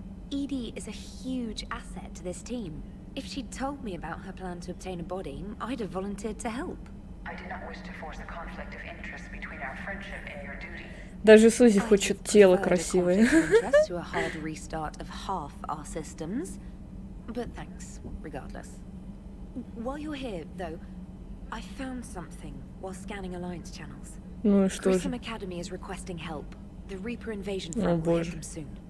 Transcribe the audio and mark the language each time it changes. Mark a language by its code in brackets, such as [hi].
[en] Edie is a huge asset to this team. If she'd told me about her plan to obtain a body, I'd have volunteered to help. I did not wish to force a conflict of interest between our friendship and your duty. [ru] Даже Сузи хочет тело красивое. [en] To a hard restart of half our systems, but thanks regardless. While you're here, though, I found something while scanning Alliance channels. [ru] Ну и что же? [en] Grissom Academy is requesting help. The Reaper invasion threat will hit them soon.